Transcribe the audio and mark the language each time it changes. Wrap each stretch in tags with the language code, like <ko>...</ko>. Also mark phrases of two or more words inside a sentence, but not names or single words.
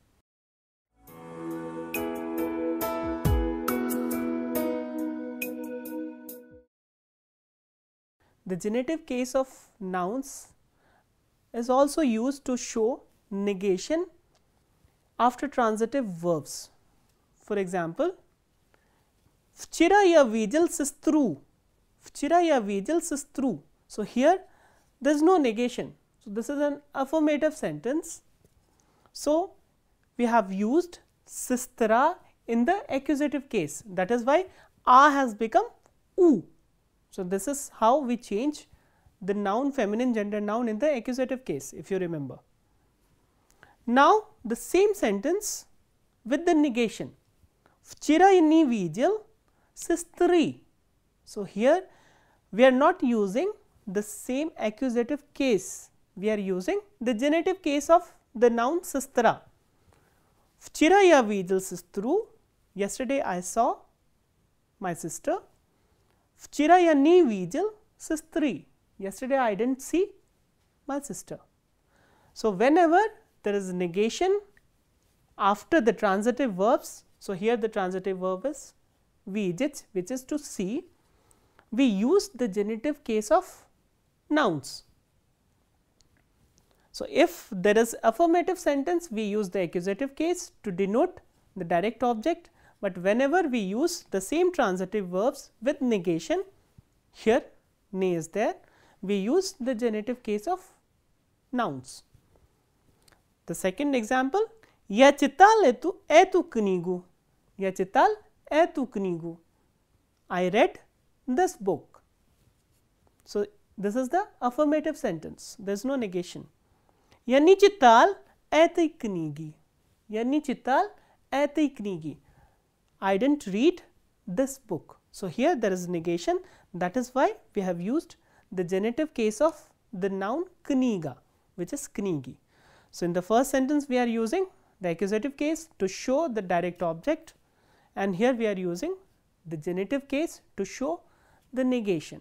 <en>The genitive case of nouns is also used to show negation after transitive verbs. For example,</en> <ru>вчера я видел сестру. Вчера я видел сестру.</ru> <en>So, here there is no negation. So, this is an affirmative sentence. So, we have used sistra in the accusative case, that is why a has become u. So, this is how we change the noun, feminine gender noun in the accusative case, if you remember. Now, the same sentence with the negation,</en> <ru>вчера ни видел сестры.</ru> <en>So, here we are not using the same accusative case, we are using the genitive case of the noun sestra.</en> <ru>Вчера я видел сестру,</ru> <en>yesterday I saw my sister.</en> <ru>Вчера я ни видел сестры,</ru> <en>yesterday I did not see my sister. So, whenever there is negation after the transitive verbs, so here the transitive verb is vidit, which is to see, we use the genitive case of nouns. So, if there is affirmative sentence, we use the accusative case to denote the direct object, but whenever we use the same transitive verbs with negation, here ne is there, we use the genitive case of nouns. The second example,</en> <ru>я читал эту книгу, я читал эту книгу,</ru> <en>I read this book. So, this is the affirmative sentence, there is no negation.</en> <ru>Я ни читал эту книги, я ни читал эту книги,</ru> <en>I did not read this book. So, here there is negation, that is why we have used the genitive case of the noun kniga, which is knigi. So, in the first sentence we are using the accusative case to show the direct object, and here we are using the genitive case to show the negation.</en>